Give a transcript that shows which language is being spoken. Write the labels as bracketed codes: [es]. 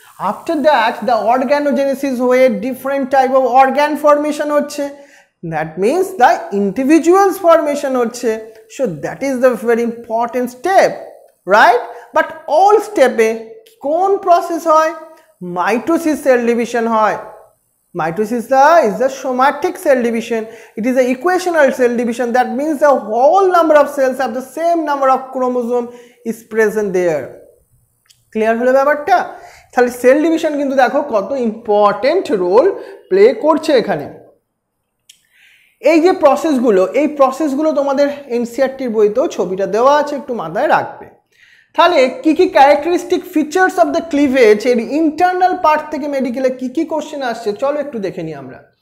[en] After that the organogenesis হয়ে different type of organ formation হচ্ছে, that means the individuals formation হচ্ছে। So that is the very important step, right? But all স্টেপে কোন process হয়, mitosis cell division হয়। Mitosis is the somatic cell division. It is the equational cell division. That means the whole number of cells have the same number of chromosome is present there. [bn] Clear হলো ব্যাপারটা? তাহলে cell division কিন্তু দেখো কত important role play করছে এখানে। এই যে প্রসেসগুলো, এই প্রসেসগুলো তোমাদের এনসিইআরটির বইতেও ছবিটা দেওয়া আছে, একটু মাথায় রাখবে। তাহলে কি কি characteristic features of the cleavage, এর ইন্টারনাল পার্ট থেকে মেডিকেলে কি কি কোশ্চেন আসছে চলো একটু দেখে নিই আমরা।